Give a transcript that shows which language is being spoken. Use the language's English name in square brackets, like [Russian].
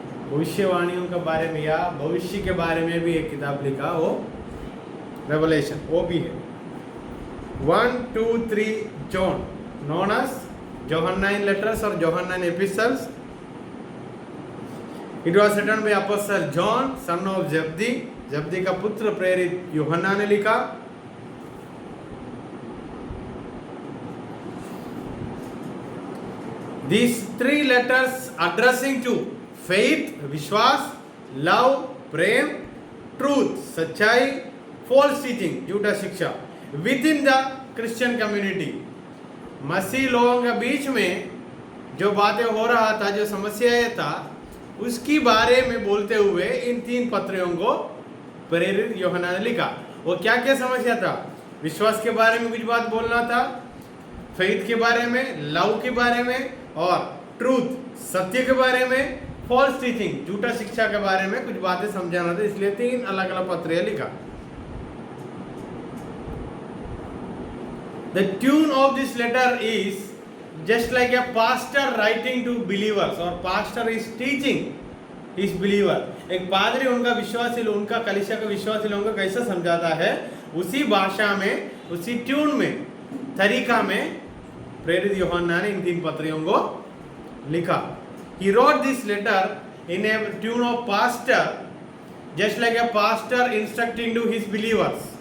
[Hindi] भविष्यवाणियों के बारे में या भविष्य के बारे में भी एक किताब लिखा, वो रेवलेशन, वो भी है. [English] 1, 2, 3 John, known as Johannine letters or Johannine epistles. It was written by Apostle John, son of Zebedee. [Hindi] जब्दी का पुत्र प्रेरित यूहन्ना ने लिखा. [English] These three letters addressing to faith, विश्वास, love, प्रेम, truth, सच्चाई, false teaching, [Hindi] झूठा शिक्षा, [English] within the Christian community. [Hindi] मसीह लोगों के बीच में जो बातें हो रहा था, जो समस्याएं था, उसकी बारे में बोलते हुए इन तीन पत्रियों को प्रेरित यूहन्ना ने लिखा. वो क्या क्या समस्या था? विश्वास के बारे में कुछ बात बोलना था, फेथ के बारे में, लव के बारे में और ट्रूथ, सत्य के बारे में, फॉल्स टीचिंग, झूठा शिक्षा के बारे में कुछ बातें समझाना था. इसलिए तीन अलग अलग पत्रियां लिखा. [English] The tune of this letter is just like a pastor writing to believers or pastor is teaching his believer. [Hindi] एक पादरी उनका विश्वासी लोग, उनका कलीसिया का विश्वासी लोगों को कैसा समझाता है, उसी भाषा में, उसी ट्यून में, तरीका में प्रेरित यूहन्ना ने इन तीन पत्रियों को लिखा. [English] He wrote this letter in a tune of pastor, just like a pastor instructing to his believers.